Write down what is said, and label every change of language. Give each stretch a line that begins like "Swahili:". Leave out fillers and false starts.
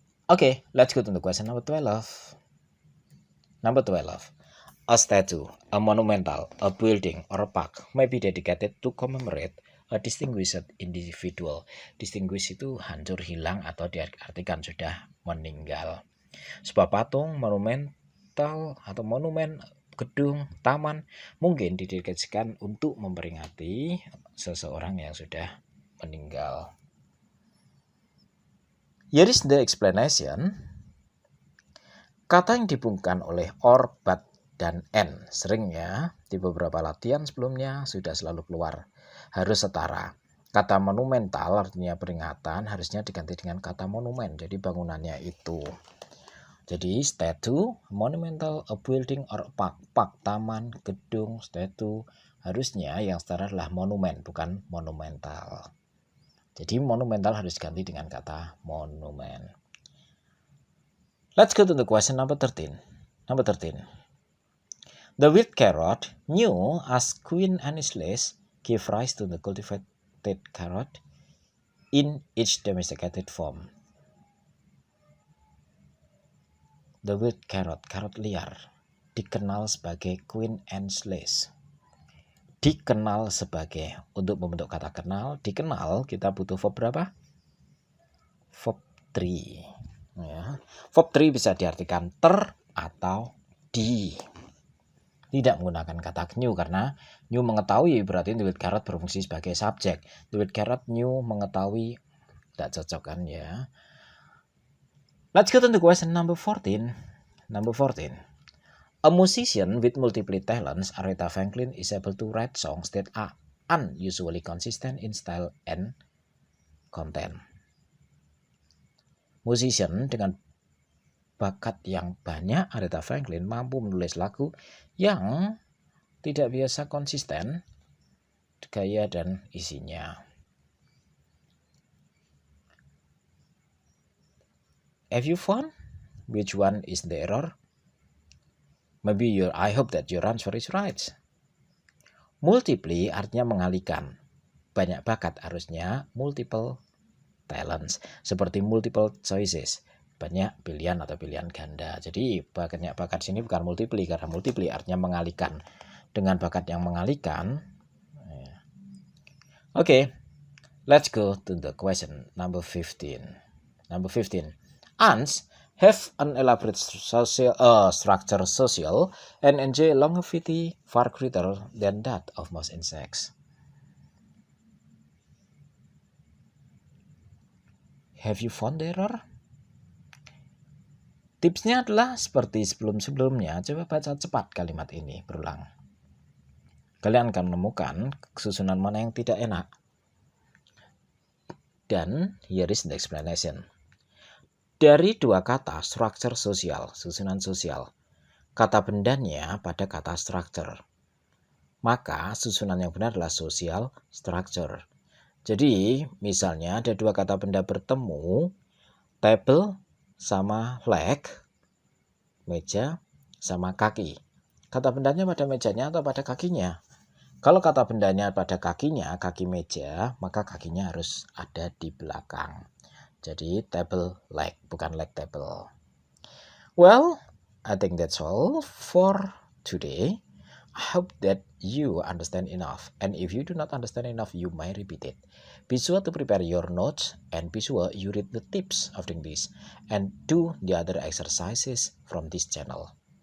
English: Okay, let's go to the question number 12. Number 12. A statue, a monumental, a building, or a park may be dedicated to commemorate a distinguished individual.
Indonesian: Distinguished itu hancur, hilang, atau diartikan sudah meninggal. Sebuah patung, monumental, atau monumen, gedung, taman mungkin didedikasikan untuk memperingati seseorang yang sudah meninggal.
English: Here is the explanation.
Indonesian: Kata yang dibungkam oleh or, but, dan and seringnya di beberapa latihan sebelumnya sudah selalu keluar. Harus setara. Kata monumental artinya peringatan harusnya diganti dengan kata monumen. Jadi bangunannya itu. Jadi statue, monumental,
English: a building or a park.
Indonesian: Park, taman, gedung, statue. Harusnya yang setara adalah monumen, bukan monumental. Jadi monumental harus diganti dengan kata monumen.
English: Let's go to the question number 13. Number 13. The wild carrot, new as Queen Anne's give rise to the cultivated carrot in its domesticated form.
Indonesian: The wild carrot, carrot liar, dikenal sebagai Queen Anne's lace. Dikenal sebagai, untuk membentuk kata kenal, dikenal kita butuh verb berapa? Verb 3. Ya. Verb 3 bisa diartikan ter atau di. Tidak menggunakan kata knew karena knew mengetahui berarti
English: the wild carrot
Indonesian: berfungsi sebagai subjek.
English: The wild carrot knew
Indonesian: mengetahui, tidak cocok kan ya.
English: Let's go to the question number 14. Number 14. A musician with multiple talents, Aretha Franklin is able to write songs that are unusually consistent in style and content.
Indonesian: Musician dengan bakat yang banyak, Aretha Franklin mampu menulis lagu yang tidak biasa konsisten gaya dan isinya.
English: Have you found which one is the error? I hope that your answer is right.
Indonesian: Multiply artinya mengalihkan. Banyak bakat harusnya multiple talents. Seperti multiple choices. Banyak pilihan atau pilihan ganda. Jadi banyak bakat sini bukan multiply, karena multiply artinya mengalihkan. Dengan bakat yang mengalihkan.
English: Okay, let's go to the question number 15. Number 15. Ants have an elaborate structure social and enjoy longevity far greater than that of most insects. Have you found the error?
Indonesian: Tipsnya adalah seperti sebelum-sebelumnya, coba baca cepat kalimat ini, berulang. Kalian akan menemukan susunan mana yang tidak enak.
English: Dan here is the explanation.
Indonesian: Dari dua kata, structure sosial, susunan sosial, kata bendanya pada kata structure. Maka susunan yang benar adalah social structure. Jadi misalnya ada dua kata benda bertemu, table sama leg, meja sama kaki. Kata bendanya pada mejanya atau pada kakinya? Kalau kata bendanya pada kakinya, kaki meja, maka kakinya harus ada di belakang. Jadi table leg, bukan leg table.
English: Well, I think that's all for today. I hope that you understand enough. And if you do not understand enough, you may repeat it. Be sure to prepare your notes and be sure you read the tips of English and do the other exercises from this channel.